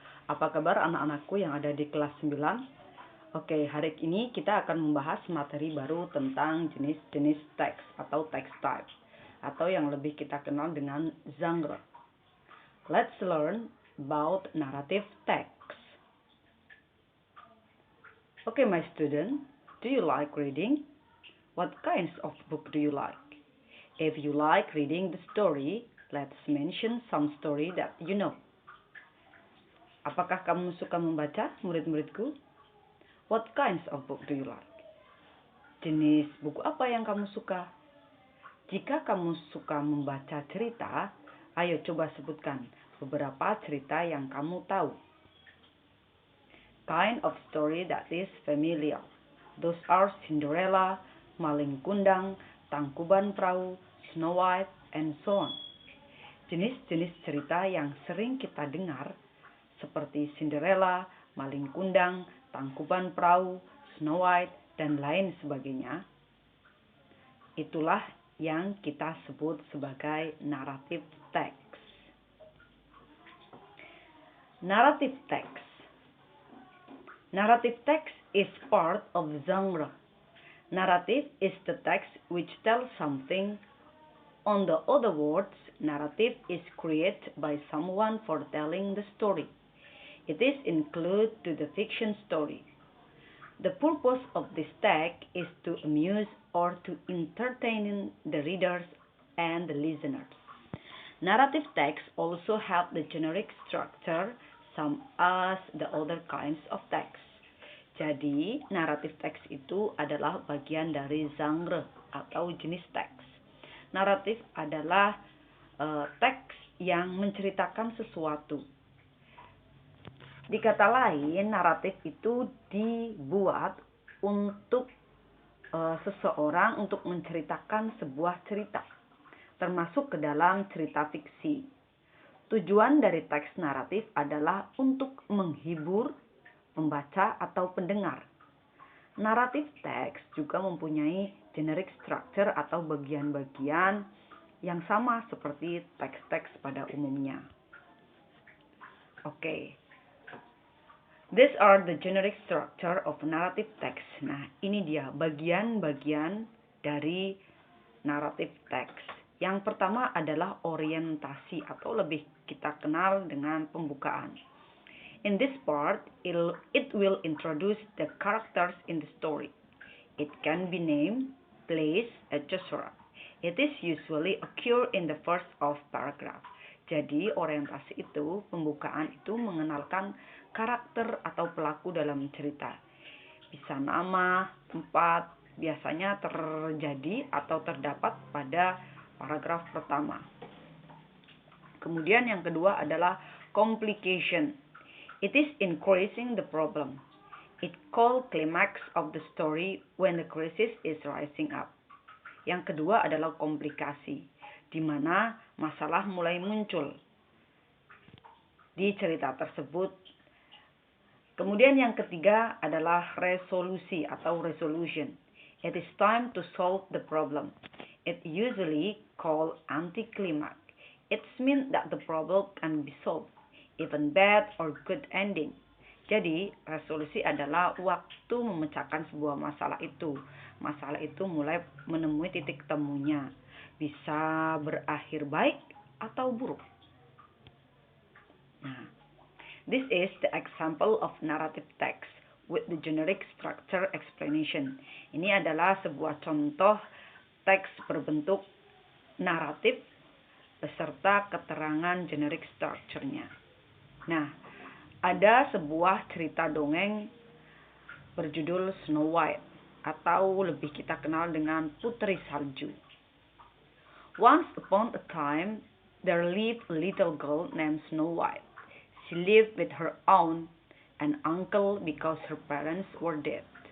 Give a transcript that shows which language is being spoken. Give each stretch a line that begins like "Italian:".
Indonesian: Apa kabar anak-anakku yang ada di kelas 9? Oke, hari ini kita akan membahas materi baru tentang jenis-jenis teks atau text type, atau yang lebih kita kenal dengan genre.
English: Let's learn about narrative text. Okay, my student, do you like reading? What kinds of book do you like? If you like reading the story, let's mention some story that you know.
Indonesian: Apakah kamu suka membaca, murid-muridku?
English: What kinds of book do you like?
Indonesian: Jenis buku apa yang kamu suka? Jika kamu suka membaca cerita, ayo coba sebutkan beberapa cerita yang kamu tahu.
English: Kind of story that is familiar. Those are Cinderella, Maling Kundang, Tangkuban Perahu, Snow White, and so on.
Indonesian: Jenis-jenis cerita yang sering kita dengar seperti Cinderella, Maling Kundang, Tangkuban Perahu, Snow White, dan lain sebagainya. Itulah yang kita sebut sebagai narrative text.
English: Narrative text. Narrative text is part of the genre. Narrative is the text which tells something. On the other words, narrative is created by someone for telling the story. It is included to the fiction story. The purpose of this text is to amuse or to entertain the readers and the listeners. Narrative texts also have the generic structure, same as the other kinds of text.
Indonesian: Jadi, naratif teks itu adalah bagian dari genre atau jenis teks. Naratif adalah teks yang menceritakan sesuatu. Di kata lain, naratif itu dibuat untuk seseorang untuk menceritakan sebuah cerita, termasuk ke dalam cerita fiksi. Tujuan dari teks naratif adalah untuk menghibur pembaca atau pendengar. Naratif teks juga mempunyai generic structure atau bagian-bagian yang sama seperti teks-teks pada umumnya. Oke.
English: These are the generic structure of narrative text.
Indonesian: Nah, ini dia bagian-bagian dari narrative text. Yang pertama adalah orientasi atau lebih kita kenal dengan pembukaan.
English: In this part, it will introduce the characters in the story. It can be name, place, etc. It is usually occur in the first of paragraph.
Indonesian: Jadi, orientasi itu, pembukaan itu mengenalkan karakter atau pelaku dalam cerita. Bisa nama, tempat, biasanya terjadi atau terdapat pada paragraf pertama. Kemudian yang kedua adalah complication.
English: It is increasing the problem. It called climax of the story when the crisis is rising up.
Indonesian: Yang kedua adalah komplikasi, di mana masalah mulai muncul di cerita tersebut. Kemudian yang ketiga adalah resolusi atau resolution.
English: It is time to solve the problem. It usually called anticlimax. It means that the problem can be solved, even bad or good ending.
Indonesian: Jadi, resolusi adalah waktu memecahkan sebuah masalah itu. Masalah itu mulai menemui titik temunya. Bisa berakhir baik atau buruk.
English: Nah, this is the example of narrative text with the generic structure explanation.
Indonesian: Ini adalah sebuah contoh teks berbentuk naratif beserta keterangan generic structure-nya. Nah, ada sebuah cerita dongeng berjudul Snow White atau lebih kita kenal dengan Putri Salju.
English: Once upon a time, there lived a little girl named Snow White. She lived with her aunt and uncle because her parents were dead.